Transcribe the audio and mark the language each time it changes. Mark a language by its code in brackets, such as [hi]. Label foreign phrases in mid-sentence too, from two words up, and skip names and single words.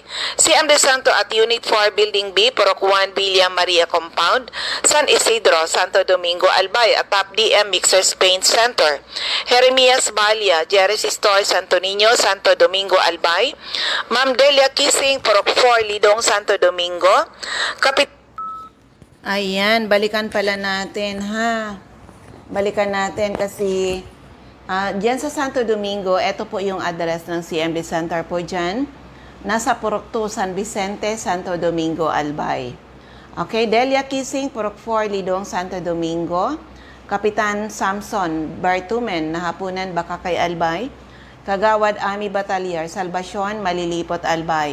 [tl] CMD Center at Unit 4 Building B, Porok 1, Villa Maria Compound, San Isidro, Santo Domingo, Albay. At Top DM Mixers Paint Center. Jeremias Balia, Jerry's Store, Santo Niño, Santo Domingo, Albay. Ma'am Delia Kissing, Porok 4, Lidong, Santo Domingo. Ayan, balikan pala natin, ha? Balikan natin kasi dyan sa Santo Domingo, ito po yung address ng CMD Center po dyan. Nasa Porok 2, San Vicente, Santo Domingo, Albay. Okay, Delia Kissing, Porok 4, Lidong, Santo Domingo. Kapitan Samson Bartumen, Nahapunan, Bakakay, Albay. Kagawad Ami Batalier, Salvacion, Malilipot, Albay.